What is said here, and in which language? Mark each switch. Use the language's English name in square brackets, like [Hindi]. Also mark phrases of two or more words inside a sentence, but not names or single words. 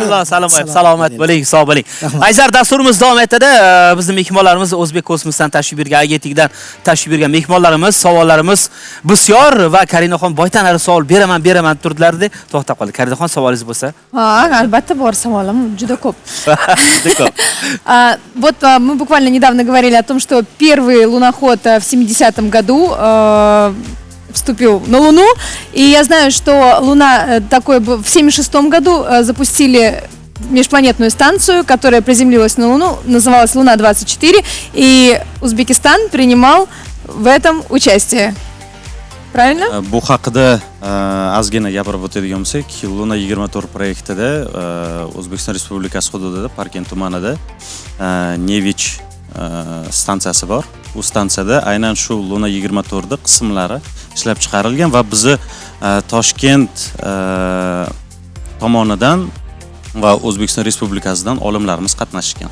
[Uzbek] Salomat bo'ling, sog' bo'ling. Ajdar, dasturimiz davom etadi. Bizning mehmonlarimiz O'zbek Kosmosdan tashrif buyurgan, agentlikdan tashrif buyurgan mehmonlarimiz, savollarimiz bisyor va Karinaxon boytanari savol beraman turdilarda to'xtab qoldi. Karinaxon, savolingiz bo'lsa? Ha, albatta bor savolim, juda ko'p. Juda ko'p. [Russian] Вот мы буквально недавно говорили о том, что первый луноход в 70-м году вступил на Луну. И я знаю, что Луна в 76-м году запустили межпланетную станцию, которая приземлилась на Луну, называлась Луна-24, и Узбекистан принимал в этом участие. Правильно? [Uzbek] Bu haqida ozgina gapirib o'tadigan bo'lsak, Luna 24 proyektida O'zbekiston Respublikasi hududida Parkent tumanida Nevich stansiyasi bor. U stansiyada aynan shu Luna 24 da qismlari ishlab chiqarilgan va bizni Toshkent tomonidan va O'zbekiston Respublikasidan olimlarimiz qatnashgan.